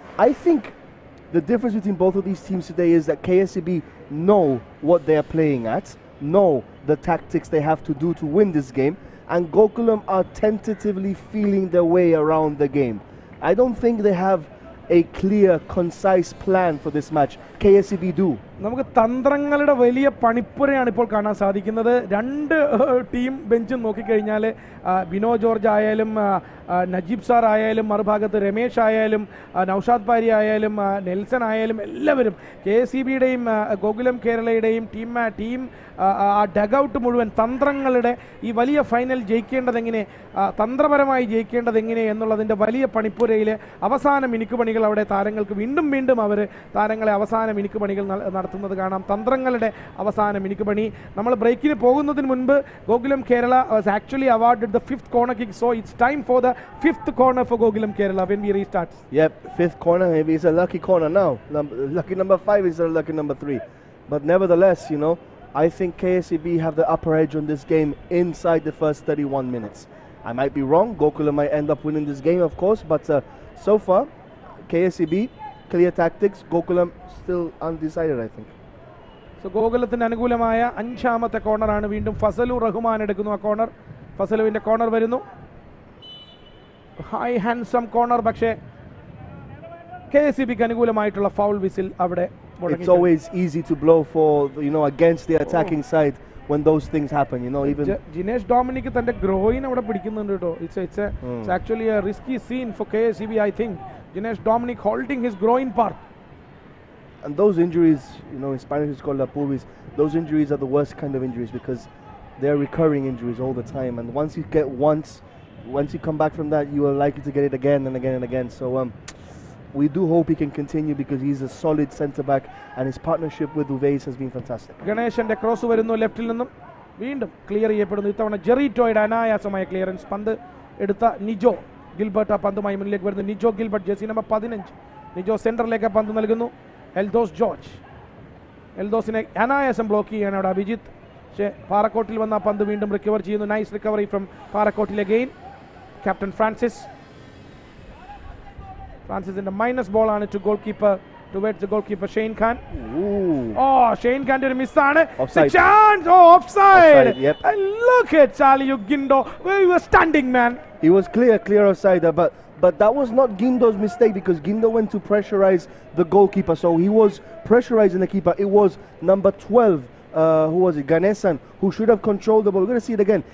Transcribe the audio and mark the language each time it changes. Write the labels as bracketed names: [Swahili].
[English] I think the difference between both of these teams today is that KSEB know what they are playing at, know the tactics they have to do to win this game, and Gokulam are tentatively feeling their way around the game. I don't think they have a clear, concise plan for this match. KSEB do. [Malayalam] നമുക്ക് തന്ത്രങ്ങളുടെ വലിയ പണിപ്പുരയാണ് ഇപ്പോൾ കാണാൻ സാധിക്കുന്നത്. രണ്ട് team ബെഞ്ചും നോക്കിക്കഴിഞ്ഞാൽ Bino George ആയാലും Najeeb sir ആയാലും മറുഭാഗത്ത് രമേശ് ആയാലും നൗഷാദ് പാരി ആയാലും നെൽസൺ ആയാലും എല്ലാവരും KSEBയുടെയും ഗോകുലം കേരളയുടെയും ടീം ഡഗൌട്ട് മുഴുവൻ തന്ത്രങ്ങളുടെ ഈ വലിയ ഫൈനൽ ജയിക്കേണ്ടതെങ്ങനെ, തന്ത്രപരമായി ജയിക്കേണ്ടതെങ്ങനെ എന്നുള്ളതിൻ്റെ വലിയ പണിപ്പുരയിൽ അവസാന മിനുക്കുപണികൾ അവിടെ താരങ്ങൾക്ക് വീണ്ടും അവർ താരങ്ങളെ അവസാന മിനുക്കുപണികൾ നടത്തുന്നത് കാണാം. തന്ത്രങ്ങളുടെ അവസാന മിനുക്കുപണി. നമ്മൾ ബ്രേക്കിന് പോകുന്നതിന് മുൻപ് [English] Gokulam Kerala was actually awarded the 5th corner kick, so it's time for the 5th corner for Gokulam Kerala when we restart. Yep, 5th corner, maybe it's a lucky corner now. Lucky number 5 is a lucky number 3. But nevertheless, I think KSEB have the upper edge on this game inside the first 31 minutes. I might be wrong. Gokulam might end up winning this game, of course, but so far, KSEB, clear tactics. Gokulam still undecided, I think. [Malayalam] So ഗോകുലത്തിന് അനുകൂലമായ 5ാമത്തെ കോർണറാണ്. വീണ്ടും ഫസലു റഹ്മാൻ എടുക്കുന്നു ആ corner. ഫസലുവിൻ്റെ corner വരുന്നു. High handsome corner, പക്ഷേ KSEBക്ക് അനുകൂലമായിട്ടുള്ള foul whistle അവിടെ. [English] It's always easy to blow for against the attacking side when those things happen. Even [Malayalam] Jinesh Dominic തന്റെ groin അവിടെ പിടിക്കുന്നുണ്ട് കേട്ടോ. [English] It's actually a risky scene for KSEB, I think. Jinesh Dominic holding his groin part. And those injuries, in Spanish it's called la pubis. Those injuries are the worst kind of injuries because they're recurring injuries all the time. And once you get once you come back from that, you are likely to get it again and again and again. So we do hope he can continue because he's a solid centre back and his partnership with Uveis has been fantastic. [Malayalam] ഗണേശന്റെ cross വരുന്നു ലെഫ്റ്റിൽ നിന്നും, വീണ്ടും clear ചെയ്യപ്പെടുന്നു. ഇത്തവണ ജെറിറ്റോയുടെ അനായാസമായ clearance. പന്ത് എടുത്ത Nijo Gilbert ആ പന്തുമായി മുന്നിലേക്ക് വരുന്നു. Nijo Gilbert, jersey number 15. Nijo സെന്ററിലേക്ക് പന്ത് നൽകുന്നു. എൽദോസ് ജോർജ്, എൽദോസിനെ അനായാസം ബ്ലോക്ക് ചെയ്യാണ് അവിടെ അഭിജിത്ത്. പക്ഷേ പാറക്കോട്ടിൽ വന്ന പന്ത് വീണ്ടും റിക്കവർ ചെയ്യുന്നു. [English] Nice recovery from പാറക്കോട്ടിൽ again. [Malayalam] Captain ഫ്രാൻസിസിന്റെ minus ball ആണ് to goal keeper, [English] towards the goalkeeper Shane Khan. [Malayalam] Shane Khan ഒരു മിസ്സാണ്. [English] Chance, offside. Yep. And look at Charlie Gindo where he was standing, man. He was clear offside, but that was not Gindo's mistake because Gindo went to pressurize the goalkeeper, so he was pressurizing the keeper. It was number 12, who was it, Ganesan, who should have controlled the ball. We're going to see it again.